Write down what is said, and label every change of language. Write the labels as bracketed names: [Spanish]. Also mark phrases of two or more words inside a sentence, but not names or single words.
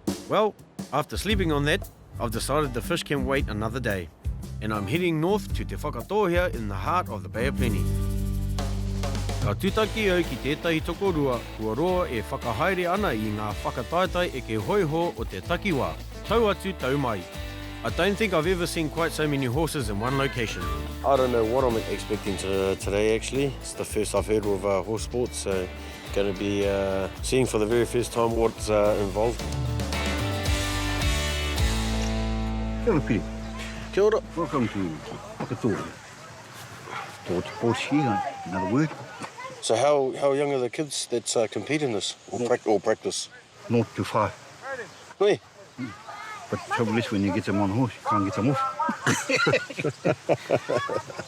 [English] Well, after sleeping on that, I've decided the fish can wait another day, and I'm heading north to Te Whakatohea in the heart of the Bay of Plenty. [Māori] Ka tūtaki au ki tētahi tokorua, kua roa e whakahaere ana I ngā whakataetai e ke hoiho o te takiwā, tau atu tau mai. [English] I don't think I've ever seen quite so many horses in one location. I don't know what I'm expecting today, actually. It's the first I've heard of horse sports, so going to be seeing for the very first time what's involved. [Māori] Kia ora, Piri. Kia ora. [English] Welcome to Whakatohea. Port ski, in other words. So how young are the kids that compete in this, or practice? 0 to 5. Oi. But the trouble is, when you get them on a horse, you can't get them off.